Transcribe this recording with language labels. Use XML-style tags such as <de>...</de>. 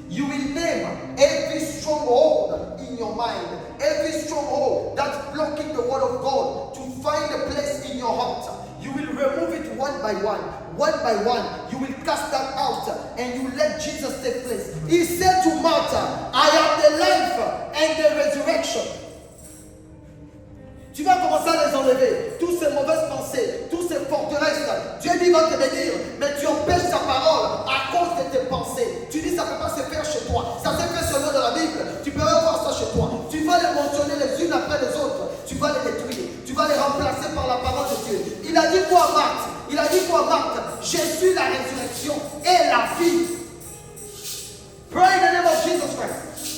<en>You will name every stronghold in your mind, every stronghold that's blocking the word of God to find a place in your heart. You will remove it one by one. One by one, you will cast that out and you let Jesus take place. He said to Martha, I am the life and the resurrection.</en> <fr>Tu vas commencer à les enlever, toutes ces mauvaises pensées, toutes ces forteresses. Dieu dit va te bénir, mais tu empêches sa parole à cause de tes pensées. Tu dis ça ne peut pas se faire chez toi. Ça s'est fait seulement dans la Bible. Tu peux voir ça chez toi. Tu vas les mentionner les unes après les autres. Tu vas les détruire. Tu vas les remplacer par la parole de Dieu. Il a dit quoi à Marthe? Il a dit quoi à Marthe? Je suis la résurrection et la vie.</fr> <en>Pray in the name of Jesus Christ.</en>